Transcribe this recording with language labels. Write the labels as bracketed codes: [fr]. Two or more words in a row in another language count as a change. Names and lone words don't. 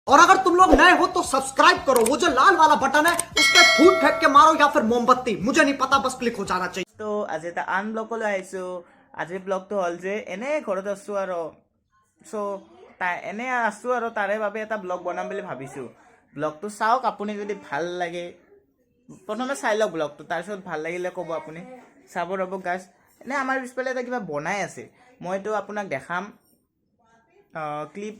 [hi] और अगर तुम लोग नए हो तो सब्सक्राइब करो, वो जो लाल वाला बटन है उस पर फूट फेंक के मारो या फिर मोमबत्ती, मुझे नहीं पता, बस क्लिक हो जाना चाहिए। [as] তো আজি এটা আন ব্লগলৈ আহিছোঁ। আজিৰ ব্লগটো হ'ল যে এনে ঘৰত আছোঁ আৰু এনে আছোঁ আৰু তাৰে বাবে এটা ব্লগ বনাম বুলি ভাবিছোঁ। ব্লগটো চাওক, আপুনি যদি ভাল লাগে প্ৰথমে চাই লওক ব্লগটো, তাৰপিছত ভাল লাগিলে ক'ব আপুনি। চাব ৰ'ব গাইজ, এনে আমাৰ পিছফালে এটা কিবা বনাই আছে, মইতো আপোনাক দেখাম ক্লিপ।